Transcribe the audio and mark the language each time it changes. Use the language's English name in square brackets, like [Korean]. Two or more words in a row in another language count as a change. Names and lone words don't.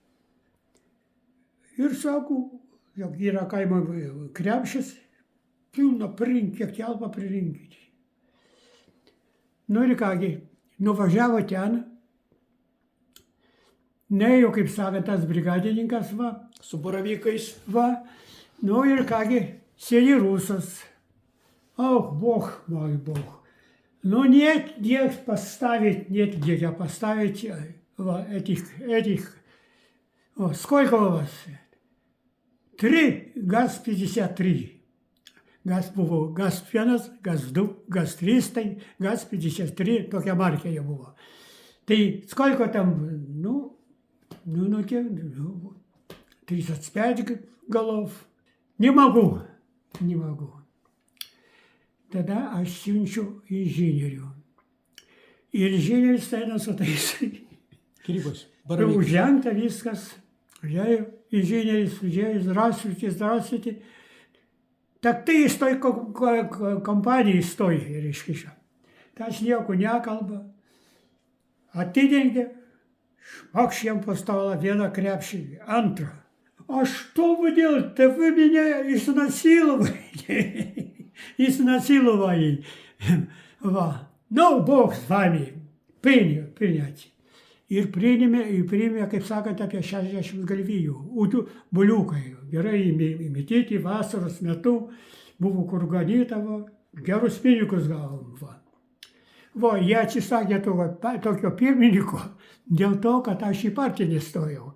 [Lithuanian] Ir sako, jog yra kaimo krepšis, pilna pririnkti, kiek telpa pririnkti. Nu ir kągi, nuvažiavo ten, neėjo, kaip sakant, tas brigadininkas, va, Su baravykais. va, nu ir kągi, sėdi rusas. [Russian] Бог мой Бог. Ну нет где поставить, нет где поставить этих. Сколько у вас? 3 ГАЗ-53. [Lithuanian] Газ buvo ГАЗ-1, ГАЗ-2, ГАЗ-300, ГАЗ-53, tokia markė jie buvo. [Russian] Tai сколько там, 35 голов. Не могу. [Lithuanian] Tada aš siunčiu inžinierių. Ir inžinierius eina su tais. Kirybos. Baravykais. Užžengta viskas. Užėjo inžinierius, [Russian] здравствуйте. Так ты из той компании стой, [Lithuanian] reiškia. Tai aš nieko nekalba. Atidengė, šmakš jam po stalą vieną krepšį, antrą. [Russian] А что вы делаете? Вы меня изнасиловали. Изнасиловали. Ну, Бог с вами. Принять. [Lithuanian] Ir priėmė, kaip sakant, apie 60 galvijų. Buliukai. Gerai įmityti vasaros metu. Buvo kur ganydavo. Gerus pinigus gavom. Jie atsisakė tokio pirmininko dėl to, kad aš į partiją nestojau.